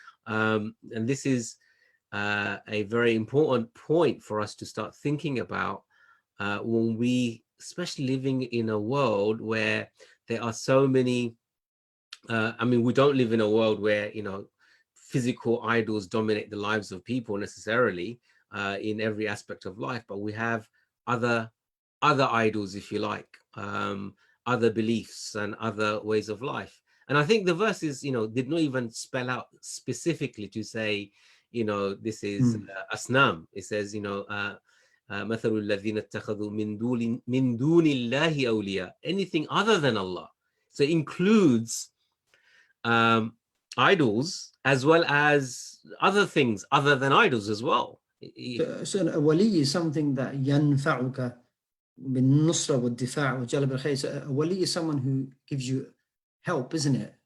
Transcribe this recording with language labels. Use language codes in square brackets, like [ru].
[en] And this is a very important point for us to start thinking about when we, especially living in a world where there are so many, I mean, we don't live in a world where, physical idols dominate the lives of people necessarily in every aspect of life, but we have other idols, if you like, other beliefs and other ways of life. And I think the verses, did not even spell out specifically to say, this is asnam. It says, [ar] مثل الذين اتخذوا من دون الله أولياء, [en] anything other than Allah. So it includes idols as well as other things other than idols as well. So a wali is something that [ar] ينفعك بالنصرة والدفاع وجلب الخير. [en] So a wali is someone who gives you help, isn't it?